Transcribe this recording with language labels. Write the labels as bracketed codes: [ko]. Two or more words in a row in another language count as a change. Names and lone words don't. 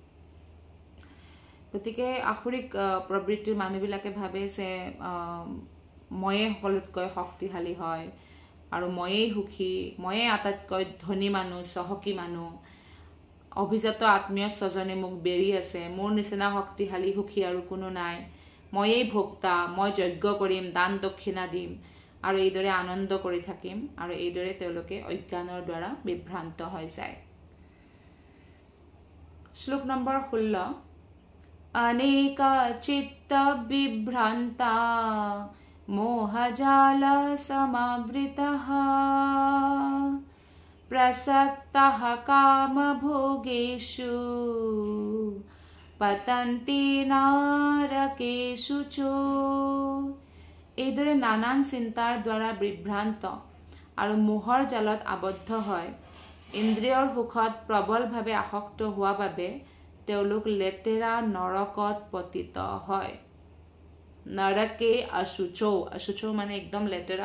[as] গতিকে আসুৰিক প্ৰবৃত্তিৰ মানুহবিলাকে ভাবে যে ময়ে সকলোতকৈ শক্তিশালী হয় আৰু ময়েই সুখী, ময়ে আটাইতকৈ ধনী মানুহ, চহকী মানুহ, অভিজাত আত্মীয় স্বজনে মোক বেৰি আছে, মোৰ নিচিনা শক্তিশালী সুখী আৰু কোনো নাই, ময়েই ভোক্তা, মই যজ্ঞ কৰিম, দান দক্ষিণা দিম আৰু এইদৰে আনন্দ কৰি থাকিম। আৰু এইদৰে তেওঁলোকে অজ্ঞানৰ দ্বাৰা বিভ্ৰান্ত হৈ যায়। শ্লোক নম্বৰ 16। [sa] अनेका चित्त विभ्रांता मोहजाल समावृतः प्रसक्तः कामभोगेषु पतन्ति नारकेषु च। [as] এইদৰে নানান চিন্তাৰ দ্বাৰা বিভ্ৰান্ত আৰু মোহৰ জালত আবদ্ধ হয় ইন্দ্ৰিয়ৰ সুখত প্ৰবলভাৱে আসক্ত হোৱা বাবে তেওঁলোক লেতেৰা নৰকত পতিত হয়। [sa] नरके अशुचौ, [as] অশুচৌ মানে একদম লেতেৰা।